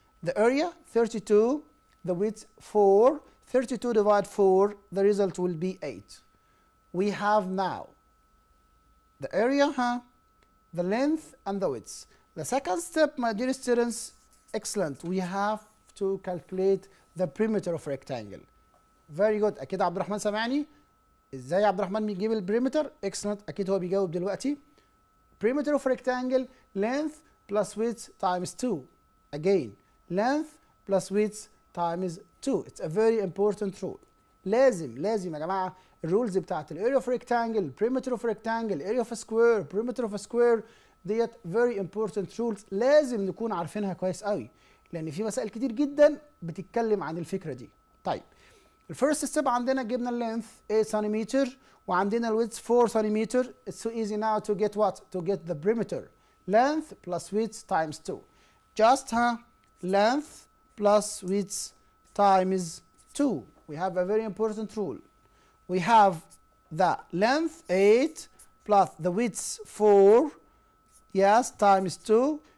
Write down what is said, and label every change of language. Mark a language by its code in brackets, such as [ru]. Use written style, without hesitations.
[en] The area 32, the width 4. 32 divided 4, the result will be 8. We have now the area, the length, and the width. The second step, my dear students, excellent. We have to calculate the perimeter of rectangle. Very good. [ar] أكيد عبد الرحمن سامعني؟ إزاي عبد الرحمن بيجيب البريمتر؟ [en] excellent. [ar] أكيد هو بيجاوب دلوقتي. [en] Perimeter of rectangle, length plus width times 2. Again, length plus width times 2. It's a very important rule. [ar] لازم يا جماعة الرولز بتاعت الاريا [en] of rectangle, perimeter of rectangle, area of a square, [ar] perimeter of a square ديت [en] very important rules [ar] لازم نكون عارفينها كويس قوي، لأن في مسائل كتير جدا بتتكلم عن الفكرة دي. طيب الفيرست ستيب عندنا جبنا اللينث 8 سنتيمتر وعندنا الويدث 4 سنتيمتر. [en] It's so easy now to get what? To get the perimeter. Length plus width times 2. Just length plus width times 2. We have a very important rule. We have the length 8 plus the width 4, yes, times 2.